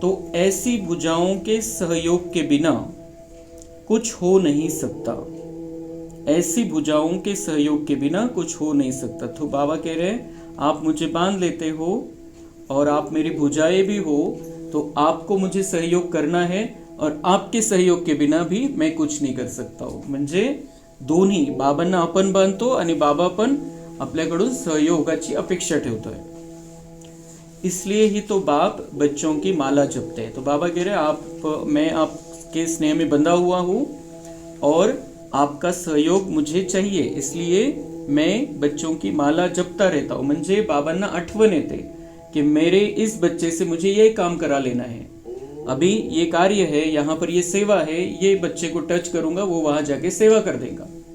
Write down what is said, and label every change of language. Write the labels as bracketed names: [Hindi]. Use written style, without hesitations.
[Hindi] तो ऐसी भुजाओं के सहयोग के बिना कुछ हो नहीं सकता. ऐसी भुजाओं के सहयोग के बिना कुछ हो नहीं सकता. तो बाबा कह रहे हैं आप मुझे बांध लेते हो और आप मेरी भुजाएं भी हो, तो आपको मुझे सहयोग करना है और आपके सहयोग के बिना भी मैं कुछ नहीं कर सकता हूँ. [Marathi] म्हणजे दोन्ही, बाबांना आपण बांधतो आणि बाबा पण आपल्याकडून सहयोगाची अपेक्षा ठेवतोय. [Hindi] इसलिए ही तो बाप बच्चों की माला जपते हैं. तो बाबा कह रहे मैं आपके स्नेह में बंधा हुआ हूँ और आपका सहयोग मुझे चाहिए, इसलिए मैं बच्चों की माला जपता रहता हूँ. [Marathi] म्हणजे बाबांना आठवण येते की [Hindi] मेरे इस बच्चे से मुझे ये काम करा लेना है, अभी ये कार्य है, यहाँ पर ये सेवा है, ये बच्चे को टच करूंगा, वो वहां जाके सेवा कर देगा.